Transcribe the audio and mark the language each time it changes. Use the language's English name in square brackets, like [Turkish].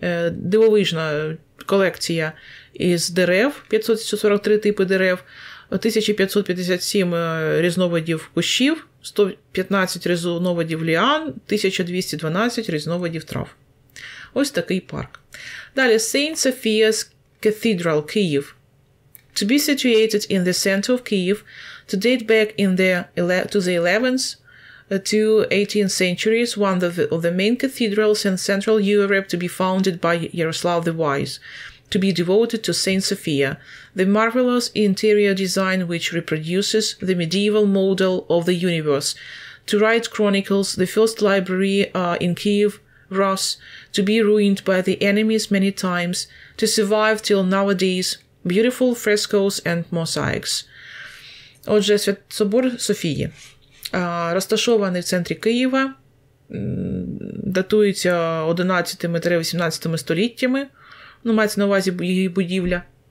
[Ukrainian] Дивовижна колекція із дерев, 543 типи дерев, 1557 різновидів кущів, 115 різновидів ліан, 1212 різновидів трав. Ось такий парк. [English] Далі Saint Sophia's Cathedral, Київ. To be situated in the center of Kyiv, to date back to the 11th to 18th centuries, one of the main cathedrals in Central Europe, to be founded by Yaroslav the Wise, to be devoted to Saint Sophia, the marvelous interior design which reproduces the medieval model of the universe, to write chronicles, the first library in Kyiv, Rus, to be ruined by the enemies many times, to survive till nowadays, beautiful frescoes and mosaics. [Ukrainian] Отже, собор Софії. Розташований в центрі Києва, датується 11-18 століттями, мається на увазі її будівля.